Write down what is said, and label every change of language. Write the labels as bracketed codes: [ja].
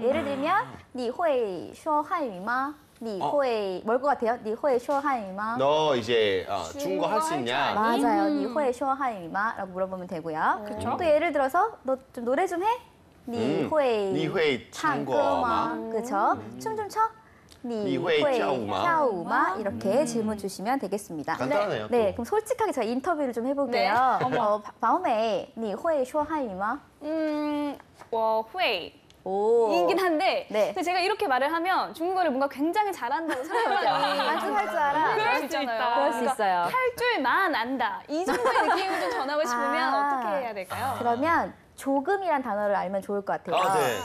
[zh] 예를 들면 你会说汉语吗? 你会 [ko] 뭘 것 같아요? [zh] 你会说汉语吗? [ko] 너 이제 중국어 할 수 있냐? 맞아요. [zh] 你会说汉语吗? [ko] 라고 물어보면 되고요. 그쵸? 또 예를 들어서 너 좀 노래 좀 해? [zh] 你会你会唱歌吗? [ko] 그렇죠? 춤 좀 춰? [zh] 你会跳舞吗? 跳舞吗? [ko] 이렇게 질문 주시면 되겠습니다. 간단하네요. 네, 또. 그럼 솔직하게 제가 인터뷰를 좀 해볼게요. 네. 바오메이, [zh] 你会说汉语吗? 我会. [ko] 오. 이긴 한데 네. 근데 제가 이렇게 말을 하면 중국어를 뭔가 굉장히 잘한다고 상대방이 완전 할 줄 알아. 그럴 수 있다. 있잖아요. 그럴 수 있어요. 할 줄만 안다. 이 정도의 느낌을 좀 전하고 싶으면 아. 어떻게 해야 될까요? 그러면 조금이란 단어를 알면 좋을 것 같아요. 아, 네.